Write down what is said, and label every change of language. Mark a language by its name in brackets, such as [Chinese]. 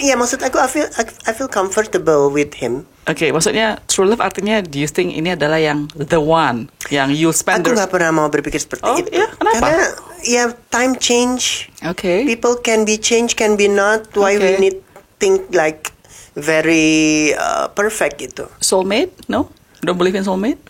[Indonesian] Ya, maksud aku [English] I feel comfortable with him. [Indonesian] Maksudnya [English] true love [Indonesian] artinya, [English] do you think [Indonesian] ini adalah yang [English] the one yang you spend? [Indonesian] Aku nggak pernah mau berpikir seperti itu. Ya, kenapa? Karena [English] time change. People can be change, can be not. Why we need think like very perfect gitu. Soulmate? No? Don't believe in soulmate?